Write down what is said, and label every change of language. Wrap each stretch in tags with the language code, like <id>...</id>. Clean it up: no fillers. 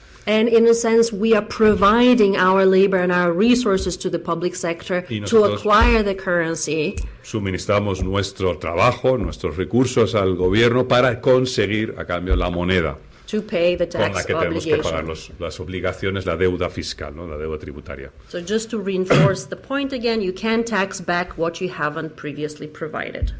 <en>And in a sense, we are providing our labor and our resources to the public sector to acquire the currency.</en> <es>Suministramos nuestro trabajo, nuestros recursos al gobierno para conseguir a cambio la moneda</es> <en>To pay the</en> <es>con la</es> <en>tax</en> <es>que tenemos que pagar</es> <en>obligation.</en> <es>las obligaciones, la deuda fiscal, ¿no? La deuda tributaria.</es> <en>So just to reinforce the point again, you can tax back what you haven't previously provided.</en>